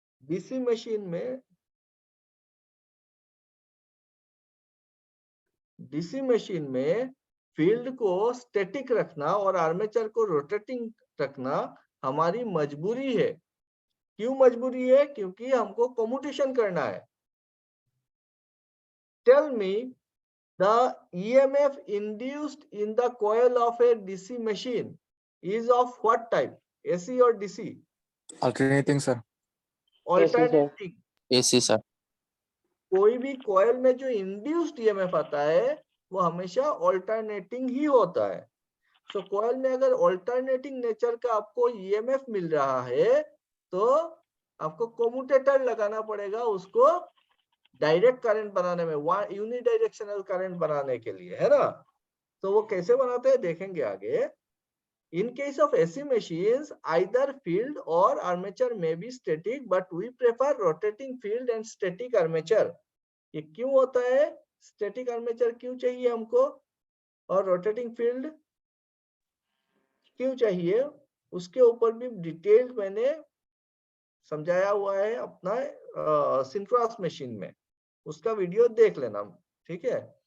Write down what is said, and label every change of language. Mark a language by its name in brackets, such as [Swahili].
[Hindi] DC machine में field को static रखना और आर्मेचर को रोटेटिंग रखना हमारी मजबूरी है। क्यों मजबूरी है? क्योंकि हमको कम्यूटेशन करना है। [English] Tell me the EMF induced in the coil of a DC machine is of what type? AC or DC? Alternating, sir. Alternating. AC sir. [Hindi] कोई भी कॉयल में जो इंड्यूस्ड ईएमएफ आता है वो हमेशा ऑल्टरनेटिंग ही होता है। तो कॉयल में अगर ऑल्टरनेटिंग नेचर का आपको ईएमएफ मिल रहा है तो आपको कम्यूटेटर लगाना पड़ेगा उसको डायरेक्ट करंट बनाने में, यूनिडायरेक्शनल करंट बनाने के लिए, है ना। तो वो कैसे बनाते हैं देखेंगे आगे। [English] In case of AC machines, either field or armature may be static, but we prefer rotating field and static armature. [Hindi] ये क्यों होता है? स्टैटिक आर्मेचर क्यों चाहिए हमको और रोटेटिंग फील्ड क्यों चाहिए, उसके ऊपर भी डिटेल्ड मैंने समझाया हुआ है अपना सिंक्रोनस मशीन में, उसका वीडियो देख लेना, ठीक है।